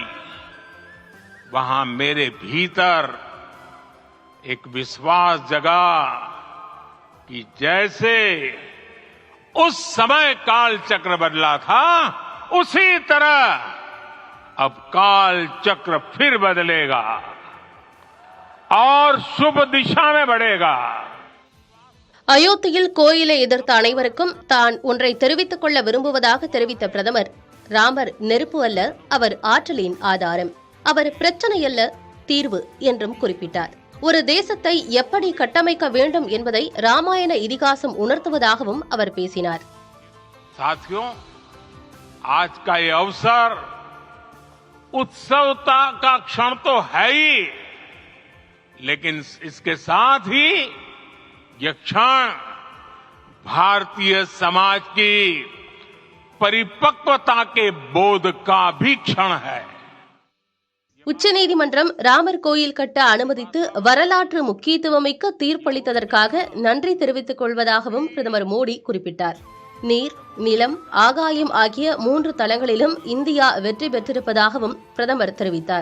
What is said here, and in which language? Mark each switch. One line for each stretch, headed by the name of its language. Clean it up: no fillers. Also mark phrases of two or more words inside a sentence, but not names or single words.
Hindi: वहां मेरे भीतर एक विश्वास जगा कि जैसे उस समय काल चक्र बदला था, उसी तरह अब काल चक्र फिर बदलेगा और शुभ दिशा में बढ़ेगा.
Tamil: அயோத்தியில் கோயிலை எதிர்த்த அனைவருக்கும் தான் ஒன்றை தெரிவித்துக் கொள்ள விரும்புவதாக தெரிவித்த பிரதமர், ராமர் நெருப்பு அல்ல, அவர் ஆற்றலின் ஆதாரம், அவர் பிரச்சனை அல்ல, தீர்வு என்றும் குறிப்பிட்டார். ஒரு தேசத்தை எப்படி கட்டமைக்க வேண்டும் என்பதை ராமாயண இதிகாசம் உணர்த்துவதாகவும் அவர் பேசினார்.
Hindi: साथियों, आज का ये अवसर उत्सवता का क्षण तो है ही, लेकिन इसके साथ ही यह क्षण भारतीय समाज की परिपक्वता के बोध का भी क्षण है.
Tamil: உச்சநீதிமன்றம் ராமர் கோயில் கட்ட அனுமதித்து வரலாற்று முக்கியத்துவமிக்க தீர்ப்பளித்ததற்காக நன்றி தெரிவித்துக் கொள்வதாகவும் பிரதமர் மோடி குறிப்பிட்டார். நீர், நிலம், ஆகாயம் ஆகிய 3 தளங்களிலும் இந்தியா வெற்றி பெற்றிருப்பதாகவும் பிரதமர் தெரிவித்தார்.